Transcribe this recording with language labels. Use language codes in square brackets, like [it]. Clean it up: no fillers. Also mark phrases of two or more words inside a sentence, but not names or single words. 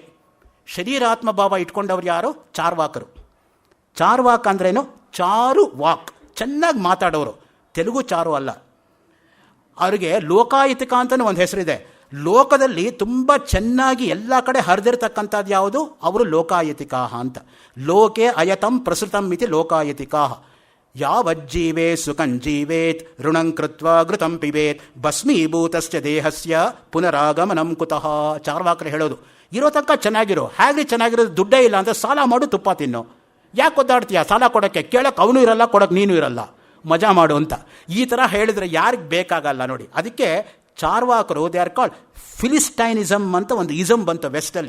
[kn] ಶರೀರಾತ್ಮ ಭಾವ ಇಟ್ಕೊಂಡವ್ರು ಯಾರು? ಚಾರ್ವಾಕರು. ಚಾರ್ವಾಕ್ ಅಂದ್ರೇನು? ಚಾರು ವಾಕ್, ಚೆನ್ನಾಗಿ ಮಾತಾಡೋರು. ತೆಲುಗು ಚಾರು ಅಲ್ಲ. ಅವರಿಗೆ ಲೋಕಾಯತಿಕ ಅಂತಲೂ ಒಂದು ಹೆಸರಿದೆ. ಲೋಕದಲ್ಲಿ ತುಂಬ ಚೆನ್ನಾಗಿ ಎಲ್ಲ ಕಡೆ ಹರಿದಿರ್ತಕ್ಕಂಥದ್ದು ಯಾವುದು? ಅವರು ಲೋಕಾಯತಿಕಾ ಅಂತ. [sa] ಲೋಕೆ ಅಯತಂ ಪ್ರಸೃತಂ ಇತಿ ಲೋಕಾಯತಿಕಾ. ಯಾವಜ್ಜೀವೇ ಸುಖಂಜೀವೇತ್ ಋಣಂ ಕೃತ್ವ ಘೃತಂ ಪಿಬೇತ್ ಭಸ್ಮೀಭೂತಸ್ಯ ದೇಹಸ್ಯ ಪುನರಾಗಮನಂ ಕುತಃ. [kn] ಚಾರ್ವಾಕರು ಹೇಳೋದು, ಇರೋ ತನಕ ಚೆನ್ನಾಗಿರೋ. ಹೇಗೆ ಚೆನ್ನಾಗಿರೋದು? ದುಡ್ಡೇ ಇಲ್ಲ ಅಂತ ಸಾಲ ಮಾಡು, ತುಪ್ಪ ತಿನ್ನು. ಯಾಕೆ ಒದ್ದಾಡ್ತೀಯ ಸಾಲ ಕೊಡೋಕ್ಕೆ? ಕೇಳೋಕ್ಕೆ ಅವನು ಇರಲ್ಲ, ಕೊಡೋಕ್ಕೆ ನೀನು ಇರಲ್ಲ, ಮಜಾ ಮಾಡು ಅಂತ. ಈ ಥರ ಹೇಳಿದರೆ ಯಾರಿಗೆ ಬೇಕಾಗಲ್ಲ ನೋಡಿ. ಅದಕ್ಕೆ ಚಾರ್ವಾಕರು [en] they are called philistinism [kn] ಅಂತ ಒಂದು ಇಸಮ್ ಬಂತು ವೆಸ್ಟಲ್ಲಿ.